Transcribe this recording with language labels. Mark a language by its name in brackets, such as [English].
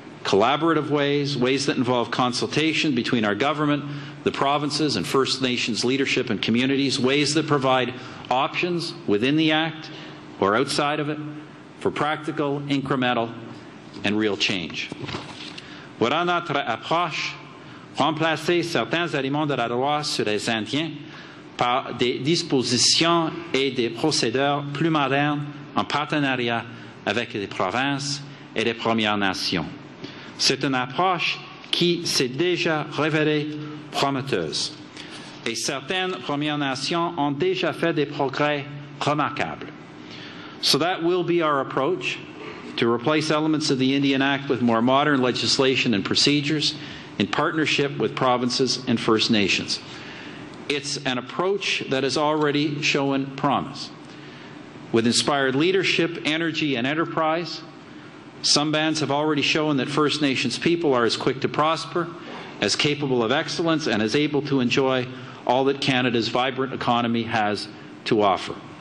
[English] collaborative ways, ways that involve consultation between our government, the provinces, and First Nations leadership and communities, ways that provide options within the Act or outside of it for practical, incremental, and real change. [French] Voilà notre approche, remplacer certains éléments de la loi sur les Indiens par des dispositions et des procédures plus modernes en partenariat avec les provinces et les Premières Nations. C'est une approche qui s'est déjà révélée prometteuse. Et certaines Premières Nations ont déjà fait des progrès remarquables. [English] So that will be our approach, to replace elements of the Indian Act with more modern legislation and procedures in partnership with provinces and First Nations. It's an approach that has already shown promise. With inspired leadership, energy, and enterprise, some bands have already shown that First Nations people are as quick to prosper, as capable of excellence, and as able to enjoy all that Canada's vibrant economy has to offer.